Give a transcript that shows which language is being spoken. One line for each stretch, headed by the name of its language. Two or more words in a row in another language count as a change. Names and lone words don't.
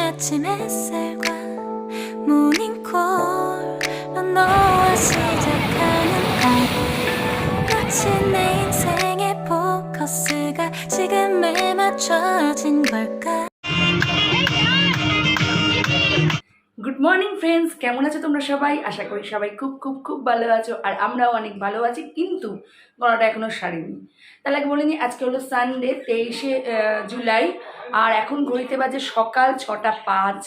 Korean: 아침 햇살과 모닝콜로 너와 시작하는 하루 마치 내 인생의 포커스가 지금에 맞춰진 걸까
English: good morning friends,
Bangla: কেমন আছো তোমরা সবাই? আশা করি সবাই খুব খুব খুব ভালো আছো, আর আমরাও অনেক ভালো আছি। কিন্তু গলাটা এখনও সারিনি। তাহলে আগে বলে নিই, আজকে হলো সানডে 23শে জুলাই, আর এখন ঘড়িতে বাজে সকাল 6টা 5।